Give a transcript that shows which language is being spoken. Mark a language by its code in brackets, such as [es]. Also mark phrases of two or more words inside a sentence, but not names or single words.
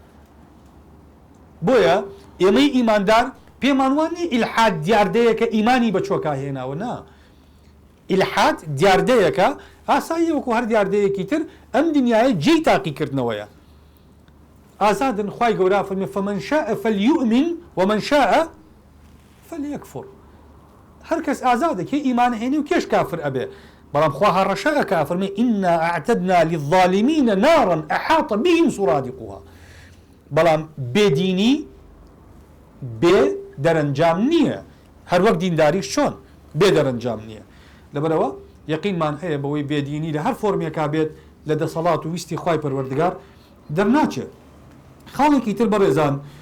[ckb] بۆیە ئێمەی ئیماندار پێمان وانێ ئیلحاد دیاردەیەکە ئیمانی بە چۆکا هێناوە نا ئیلحاد دیاردەیەکە ئاسایی وەکو هەر دیاردەیەکی تر ئەم دنیاە جێی تاقیکردنەوەیە ئازادن خوای گەورە فەرمێ [ar] فەمەن شاء فەلیؤمن ومن شاء فەلیەکفر [ckb] هەر کەس ئازادە کێ ئیمان هێنێ و کێش کافر ئەبێ بەڵام خوا هەڕەشەکە فەرمێ [ar] ئینا ئەعتەدنا للظالمین نارا ئەحاط بهم سورادقها [ckb] بەڵام بێدینی بێ دەرەنجام نییە هەر وەک دینداریش چۆن بێ دەرەنجام نییە لەبەرەوە یەقینمان هەیە بەوەی بێدینی لە هەر فۆرمێکا بێت لە دەسەڵات و ویستی خوای پەروەردگار دەرناچێت خاڵێکی تر بەڕێزان